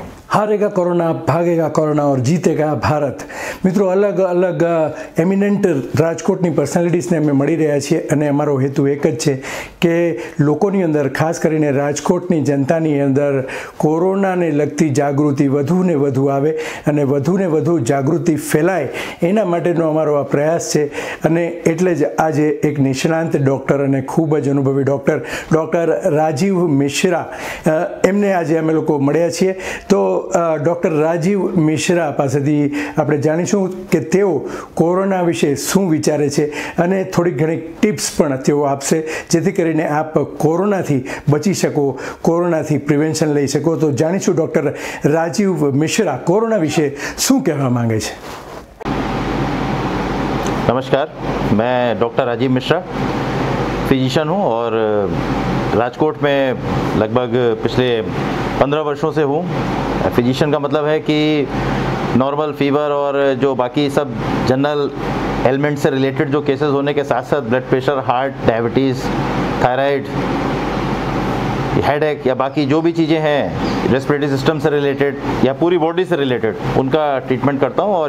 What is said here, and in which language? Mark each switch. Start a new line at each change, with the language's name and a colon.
Hindi: हारेगा कोरोना, भागेगा कोरोना और जीतेगा भारत।
Gujarati: મિત્રો, અલગ અલગ એમિનન્ટ રાજકોટની પર્સનાલિટીઝને અમે મળી રહ્યા છીએ અને અમારો હેતુ એક જ છે કે લોકોની અંદર, ખાસ કરીને રાજકોટની જનતાની અંદર કોરોનાને લગતી જાગૃતિ વધુને વધુ આવે અને વધુને વધુ જાગૃતિ ફેલાય, એના માટેનો અમારો આ પ્રયાસ છે। અને એટલે જ આજે એક નિષ્ણાંત ડૉક્ટર અને ખૂબ જ અનુભવી ડૉક્ટર રાજીવ મિશ્રા, એમને આજે અમે લોકો મળ્યા છીએ। તો ડૉક્ટર રાજીવ મિશ્રા પાસેથી આપણે જાણીશું કે તેઓ કોરોના વિશે શું વિચારે છે અને થોડીક ઘણી ટિપ્સ પણ તેઓ આપશે, જેથી કરીને આપ કોરોનાથી બચી શકો, કોરોનાથી પ્રિવેન્શન લઈ શકો। તો જાણીશું ડૉક્ટર રાજીવ મિશ્રા કોરોના વિશે શું કહેવા માંગે છે।
Hindi: नमस्कार, मैं डॉक्टर राजीव मिश्रा फिजिशियन हूँ और राजकोट में लगभग पिछले 15 वर्षों से हूँ। फिजिशियन का मतलब है कि नॉर्मल फीवर और जो बाकी सब जनरल एलिमेंट से रिलेटेड जो केसेस होने के साथ साथ blood pressure, heart, diabetes, thyroid, headache या बाकी जो भी चीज़ें हैं रेस्पिरेटरी सिस्टम से रिलेटेड या पूरी बॉडी से रिलेटेड, उनका ट्रीटमेंट करता हूँ।